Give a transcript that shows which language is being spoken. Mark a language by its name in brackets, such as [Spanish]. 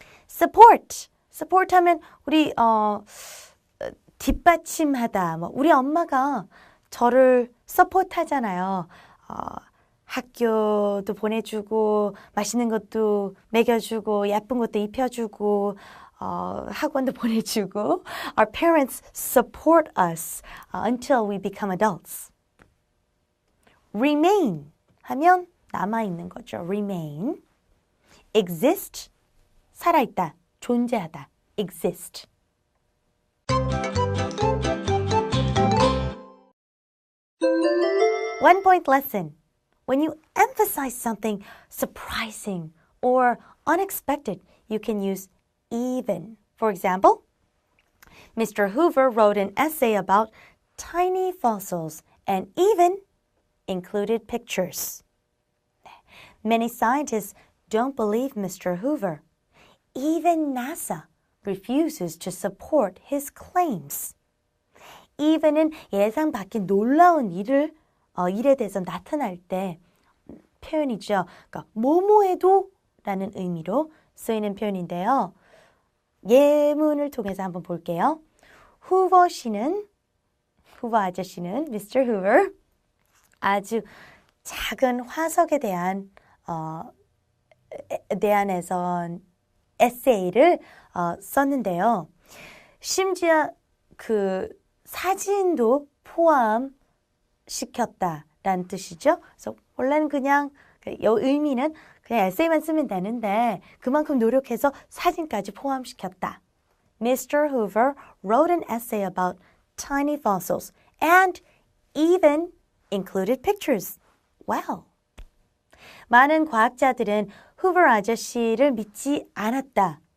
[Korean] Support 하면 우리 뒷받침하다. 우리 엄마가 저를 support 하잖아요. 학교도 보내주고 맛있는 것도 먹여주고 예쁜 것도 입혀주고 학원도 보내주고. [English] Our parents support us until we become adults. [Korean] Remain 하면 남아있는 거죠. [English] Remain. [Korean] Exist, 살아있다, 존재하다. [English] Exist. One point lesson. When you emphasize something surprising or unexpected, you can use even. For example, Mr. Hoover wrote an essay about tiny fossils and even included pictures. Many scientists don't believe Mr. Hoover. Even NASA refuses to support his claims. [Korean] even은 예상 밖의 놀라운 일에 대해서 나타날 때 표현이죠. 그러니까 뭐뭐해도 라는 의미로 쓰이는 표현인데요. 예문을 통해서 한번 볼게요. 후버 아저씨는 Mr. Hoover 아주 작은 화석에 대한해서 에세이를 썼는데요. 심지어 그 사진도 포함시켰다라는 뜻이죠. 그래서 원래는 그냥 이 의미는 그냥 에세이만 쓰면 되는데 그만큼 노력해서 사진까지 포함시켰다. [English] Mr. Hoover wrote an essay about tiny fossils and even included pictures. Wow. [Korean] 많은 과학자들은 후버 아저씨를 믿지 않았다.